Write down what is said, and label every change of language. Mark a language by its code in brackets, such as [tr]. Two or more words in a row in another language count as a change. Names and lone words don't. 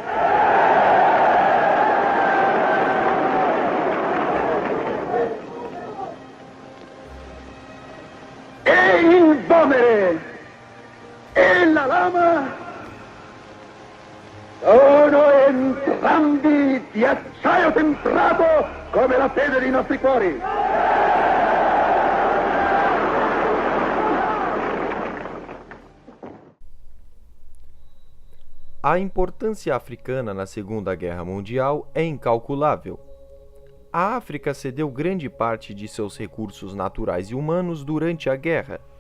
[it] E il vomere e la lama sono entrambi di acciaio temprato come la fede dei nostri cuori. [pt] A importância africana na Segunda Guerra Mundial é incalculável. A África cedeu grande parte de seus recursos naturais e humanos durante a guerra.